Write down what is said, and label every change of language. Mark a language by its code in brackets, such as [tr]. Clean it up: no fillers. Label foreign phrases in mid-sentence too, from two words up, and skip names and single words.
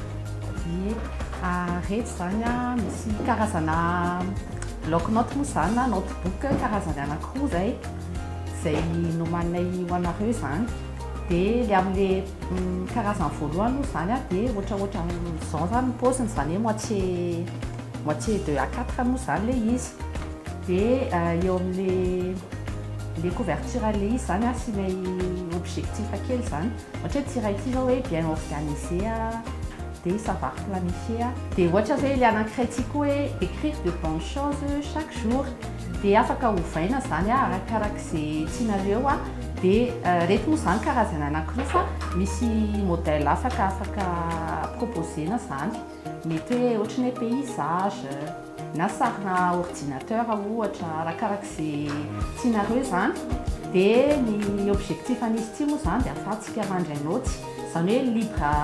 [mg] rehetra zany a misy karazana bloc-note moa zany na notebook karazany anankiroa zay nomaninay ho anareo zany dia le amin'le karazany voalohany moa zany a dia ohatraohatra izao zany ny paoziny zany hoe [fr] moitié 2 à 4 [mg] moa zany le izy dia eo amin'le couverture le izy zany a sy lay objectif kely zany ohatra hoe tiraiky zao hoe [fr] bien organisé [mg] dia [fr] savoir planifier [mg] dia ohatra zay le anankiray ty koa hoe [fr] écrire de bonnes choses chaque jour [mg] dia afaka ovaina zany a arakarak'izay tianareo a dia reto moa zany karazana anankiroa fa misy modèle afaka proposena zany mety hoe ohatrany hoe paysage na sarina ordinateur ohatra arakarak'izay tianareo zany dia ny objectif an'izy ty moa zany dia ahafahantsika mandray noty zany hoe libre